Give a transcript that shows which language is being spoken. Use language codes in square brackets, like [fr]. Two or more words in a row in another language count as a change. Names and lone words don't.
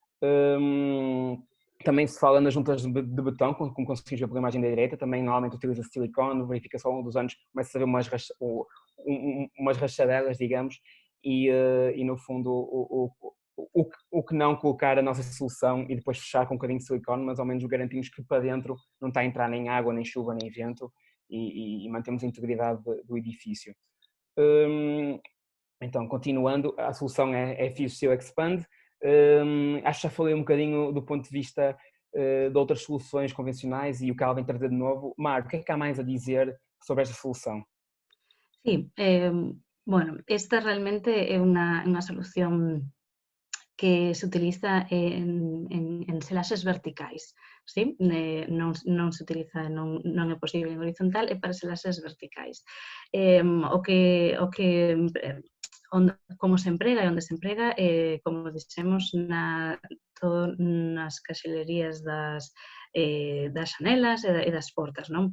[pt] Também se fala nas juntas de betão, como conseguimos ver pela imagem da direita, também normalmente utiliza silicone, verifica-se ao longo dos anos, começa a haver umas rachadelas, digamos, e no fundo o que não colocar a nossa solução e depois fechar com um bocadinho de silicone, mas ao menos garantimos que para dentro não está a entrar nem água, nem chuva, nem vento, e mantemos a integridade do edifício. Então, continuando, a solução é Fuse Seal Expand. Acho que já falei um bocadinho do ponto de vista de outras soluções convencionais e o que ela vem trazer de novo. Mar, o que é que há mais a dizer sobre esta solução? [gl] Sí, bueno, esta realmente é unha solución que se utiliza en selaxes verticais, sí? Non se utiliza, non é posible en horizontal, é para selaxes verticais. Como se emprega e onde se emprega, como dixemos, nas caxelerías das xanelas e das portas, non?